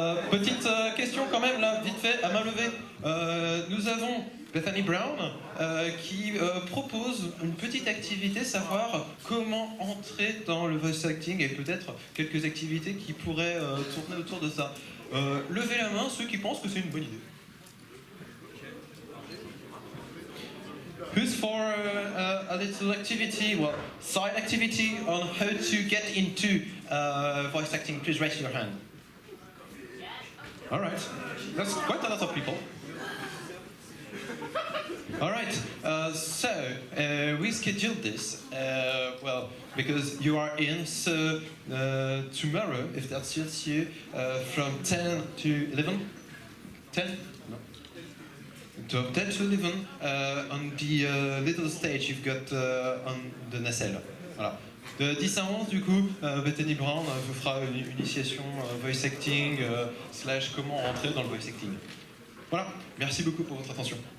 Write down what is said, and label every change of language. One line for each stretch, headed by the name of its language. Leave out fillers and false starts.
French: Petite question quand même là, vite fait, à main levée. Nous avons Bethany Brown qui propose une petite activité, savoir comment entrer dans le voice acting et peut-être quelques activités qui pourraient tourner autour de ça. Levez la main ceux qui pensent que c'est une bonne idée.
English: Who's for a little activity, well, side activity on how to get into voice acting? Please raise your hand. All right, that's quite a lot of people. All right, so we scheduled this, well, because you are in, so tomorrow, if that suits you, from 10 to 11? 10? No. 10 to 11, on the little stage you've got on the nacelle.
French: Voilà. De 10 à 11, du coup, Bethany Brown vous fera une initiation voice acting, / comment entrer dans le voice acting. Voilà, merci beaucoup pour votre attention.